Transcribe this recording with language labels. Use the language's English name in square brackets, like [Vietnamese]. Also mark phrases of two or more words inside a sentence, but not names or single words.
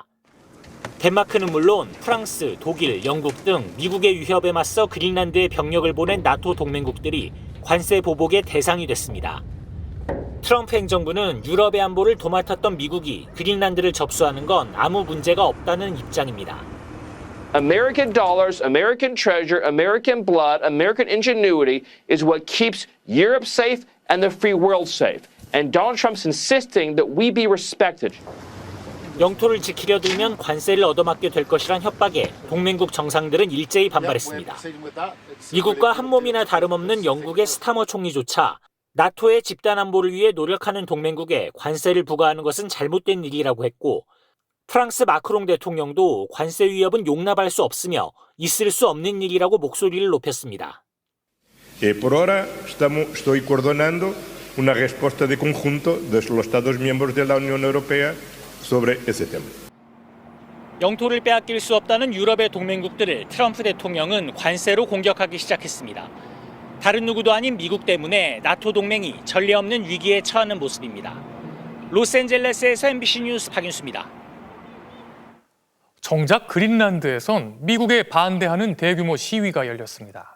[Korean] 덴마크는 물론 프랑스, 독일, 영국 등 미국의 위협에 맞서 그린란드에 병력을 보낸 나토 동맹국들이 관세 보복의 대상이 됐습니다. 트럼프 행정부는 유럽의 안보를 도맡았던 미국이 그린란드를 접수하는 건 아무 문제가 없다는 입장입니다. [English] American dollars, American treasure, American blood, American ingenuity is what keeps Europe safe and the free world safe. And Donald Trump's insisting that we be respected. [Korean] 영토를 지키려 들면 관세를 얻어맞게 될 것이란 협박에 동맹국 정상들은 일제히 반발했습니다. 미국과 한몸이나 다름없는 영국의 스타머 총리조차 나토의 집단 안보를 위해 노력하는 동맹국에 관세를 부과하는 것은 잘못된 일이라고 했고 프랑스 마크롱 대통령도 관세 위협은 용납할 수 없으며 있을 수 없는 일이라고 목소리를 높였습니다. [Spanish] Por ahora estoy coordinando una respuesta de conjunto de los Estados miembros de la Unión Europea sobre ese tema. [Korean] 영토를 빼앗길 수 없다는 유럽의 동맹국들을 트럼프 대통령은 관세로 공격하기 시작했습니다. 다른 누구도 아닌 미국 때문에 나토 동맹이 전례 없는 위기에 처하는 모습입니다. 로스앤젤레스에서 MBC 뉴스 박윤수입니다. 정작 그린란드에선 미국에 반대하는 대규모 시위가 열렸습니다.